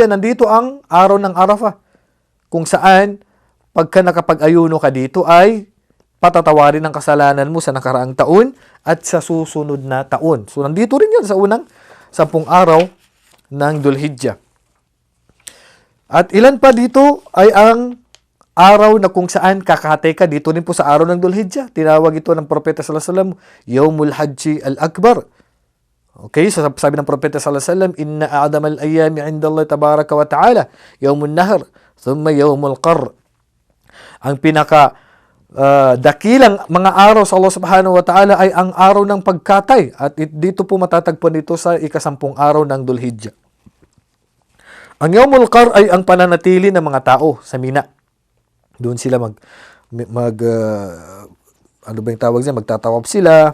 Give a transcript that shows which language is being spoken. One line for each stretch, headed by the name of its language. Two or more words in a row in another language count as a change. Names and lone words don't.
Filipino: Nandito ang araw ng Arafah, kung saan pagka nakapag-ayuno ka dito ay patatawarin ang kasalanan mo sa nakaraang taon at sa susunod na taon. So, nandito rin yan sa unang 10 araw ng Dhul Hijjah. At ilan pa dito ay ang araw na kung saan kakatay ka dito rin po sa araw ng Dhul Hijjah. Tinawag ito ng Propeta
Arabic: صلى الله عليه وسلم, يوم الحج الأكبر.
Filipino: Okay, so sabi ng Propeta
Arabic: صلى الله عليه وسلم, إن أعظم الأيام عند الله تبارك وتعالى يوم النحر ثم يوم القر.
Filipino: Ang pinaka dakilang mga araw sa Allah
Arabic: سبحانه وتعالى
Filipino: ay ang araw ng pagkatay. At dito po matatagpuan dito sa ika-10 araw ng Dhul Hijjah. Ang
Arabic: يوم القر
Filipino: ay ang pananatili ng mga tao sa Mina. Doon sila ano ba yung tawag niya? Magtatawaf sila.